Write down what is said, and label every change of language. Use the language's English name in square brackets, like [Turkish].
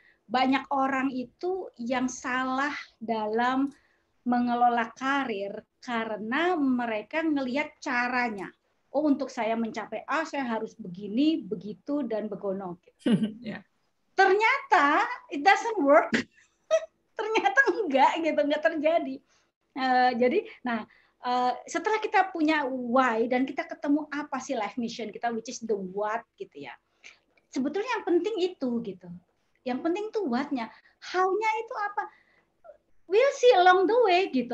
[Indonesian] Banyak orang itu yang salah dalam mengelola karir karena mereka ngelihat caranya. Oh, untuk saya mencapai A, saya harus begini, begitu, dan begono. Yeah. Ternyata [English] it doesn't work. [Indonesian] Ternyata enggak terjadi. Jadi, setelah kita punya why dan kita ketemu apa sih [English] life mission [Indonesian] kita, [English] which is the what [Indonesian] gitu ya. Sebetulnya yang penting itu gitu. Yang penting tuh what-nya. How-nya itu apa? [English] We'll see along the way [Indonesian] gitu.